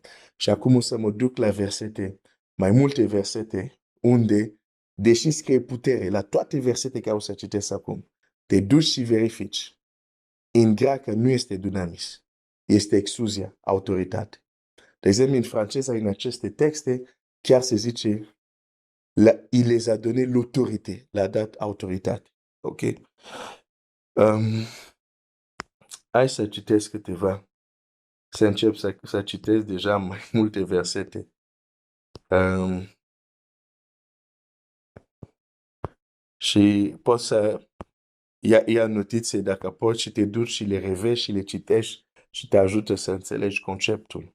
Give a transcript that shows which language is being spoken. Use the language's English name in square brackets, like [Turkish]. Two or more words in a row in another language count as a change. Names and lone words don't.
[Romanian] Și acum o să mă duc la versete, mai multe versete, unde, deși scrie putere, la toate versete care o să citesc acum, te duci și verifici. În greacă nu este dunamis, este exousia, autoritate. De exemplu, în franceză, în aceste texte, chiar se zice, [French] il les a donné l'autorité, [Romanian] le-a dat autoritate. Ok? Hai să citesc câteva. Să încep să citesc deja mai multe versete. Și pot să ia notițe dacă poți și te duci și le revezi și le citești și te ajută să înțelegi conceptul.